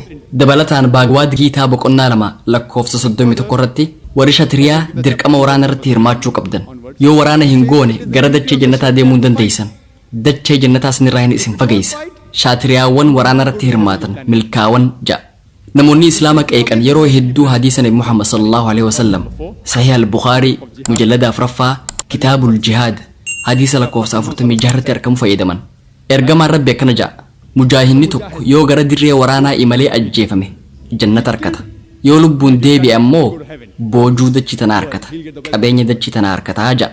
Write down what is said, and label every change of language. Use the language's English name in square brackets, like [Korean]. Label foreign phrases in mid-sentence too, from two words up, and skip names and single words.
[Oromo] Dabalataan Baagwaad Giitaa boqonnaa 2 lakkoofsa 31 irratti warri Shatiriyaa dirqama waraana irratti hirmaachuu qabdan. Yoo waraana hin goone gara dachee jannataa deemuu hin dandeessan. Dachee jannataa sinirraa hin isin fageessa. Shatiriyaawwan waraana irratti hirmaatan milkaa'wan ja'a. Namoonni Islaama qeeqan yeroo hedduu hadiisa Nabi Muhammad [Arabic] صلى الله عليه وسلم [Oromo] Sahih al-Bukhari mujallada 4ffaa Kitaabul Jihaad hadiisa lakkoofsa 46 irratti argamu fayyadaman. Ergamaan Rabbi akkana ja'a. Mujaahinni tokko yoo gara dirree waraanaa imalee ajjeefame jannata argata. yoo lubbuun deebi'e ammoo boojuu dachii tana harkata qabeenya dachii tana harkataa ja'a.